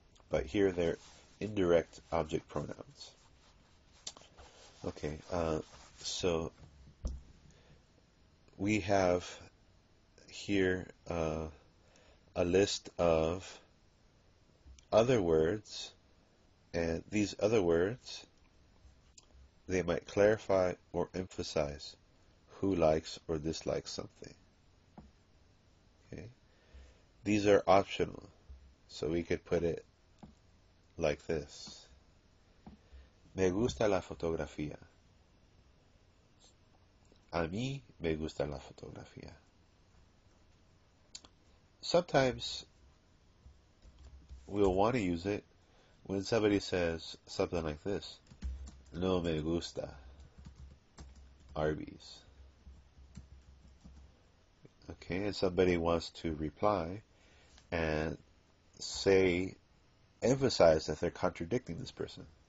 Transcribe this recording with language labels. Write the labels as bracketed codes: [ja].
[en] But here they're indirect object pronouns. Okay, so we have here a list of other words, and these other words, they might clarify or emphasize who likes or dislikes something. Okay, these are optional, so we could put it like this. [es] Me gusta la fotografía. A mí me gusta la fotografía. [en] Sometimes we'll want to use it when somebody says something like this. [es] No me gusta Arby's. [en] Okay, and somebody wants to reply and emphasize that they're contradicting this person.